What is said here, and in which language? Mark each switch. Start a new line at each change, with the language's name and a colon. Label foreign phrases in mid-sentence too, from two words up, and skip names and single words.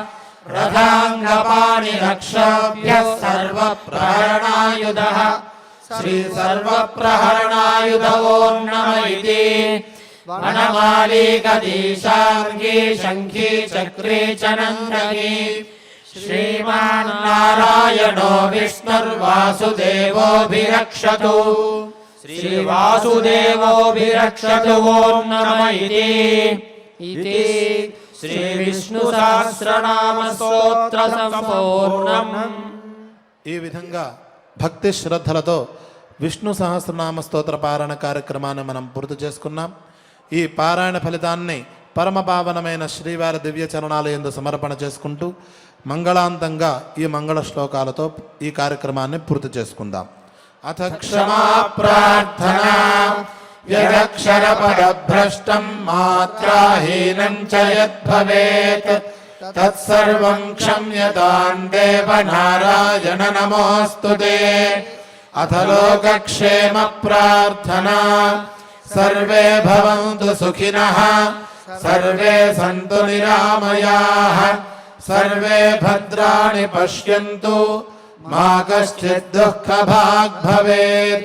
Sanskrit: रथाङ्गपाणिरक्षोभ्यः सर्वप्रहरणायुधः श्रीसर्वप्रहरणायुध ॐ नम इति वनमाली गदीशार्गी शङ्खी चक्री च नन्दकी श्रीमान्नारायणो विष्णुर्वासुदेवोऽभिरक्षतु श्रीवासुदेवोऽभिरक्षतु ॐ नम इति श्रीविष्णुसहस्रनाम स्तोत्र సంపూర్ణం।
Telugu: ఈ విధంగా భక్తి శ్రద్ధలతో విష్ణు సహస్రనామ స్తోత్ర పారాయణ కార్యక్రమాన్ని మనం పూర్తి చేసుకున్నాం. ఈ పారాయణ ఫలితాన్ని పరమ పావనమైన శ్రీవారి దివ్య చరణాల యందు సమర్పణ చేసుకుంటూ మంగళాంతంగా ఈ మంగళ శ్లోకాలతో ఈ కార్యక్రమాన్ని పూర్తి చేసుకుందాం.
Sanskrit: అథ क्षमा प्रार्थना यदक्षरपदभ्रष्टं मात्राहीनं च यद्भवेत् तत्सर्वं क्षम्यतां देव नारायण नमोऽस्तु ते। अथ लोकक्षेम प्रार्थना सर्वे भवन्तु सुखिनः सर्वे सन्तु निरामयाः सर्वे भद्राणि पश्यन्तु मा कश्चित् दुःखभाग् भवेत्।